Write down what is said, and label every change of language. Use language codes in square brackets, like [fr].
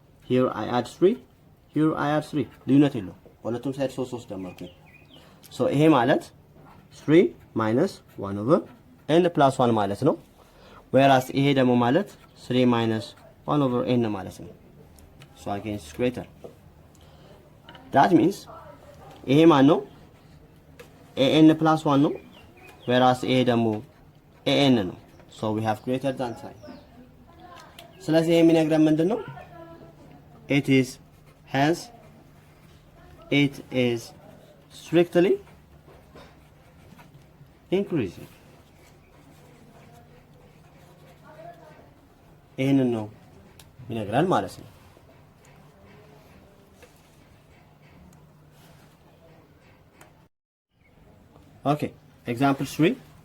[en] Here I add 3, here I add 3. [am] ልዩነት የለውም። ሁለቱም ሳይድ 3 ደመርኩኝ። So ይሄ ማለት 3 minus 1 over n plus 1 ማለት ነው። whereas ይሄ ደግሞ ማለት 3 minus 1 over n ማለት ነው። [en] So again it's greater. That means [am] ይሄ ማን ነው? an plus 1 ነው. whereas ይሄ ደግሞ an ነው. [en] So we have greater than sign. [am] ስለዚህ ይሄ የሚነግረን ምንድነው? [en] It is hence it is strictly increasing. [am] ይሄንን ነው ይነግራል ማለት ነው። [en] Okay, example 3.